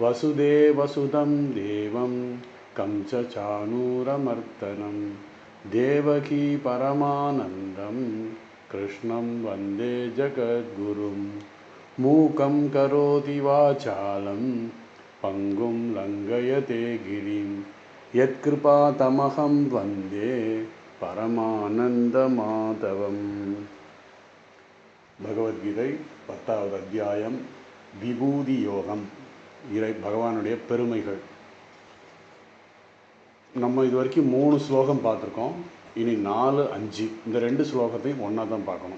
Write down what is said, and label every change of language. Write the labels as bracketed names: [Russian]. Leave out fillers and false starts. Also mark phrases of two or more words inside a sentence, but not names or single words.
[Sanskrit] वसुदेवसुतं देवं कंसचाणूरमर्दनं देवकी परमानन्दं कृष्णं वन्दे जगद्गुरुं। मूकं करोति वाचालं पंगुं लङ्घयते गिरिं यत्कृपातमहं वन्दे परमानन्दमाधवम्। [Tamil] பகவத்கீதை 10வது அத்தியாயம் விபூதி யோகம். பகவானுடைய பெருமைகள். நம்ம இது வரைக்கும் 3 ஸ்லோகம் பார்த்துருக்கோம். இனி 4, 5 இந்த 2 ஸ்லோகத்தையும் ஒன்றா தான் பார்க்கணும்.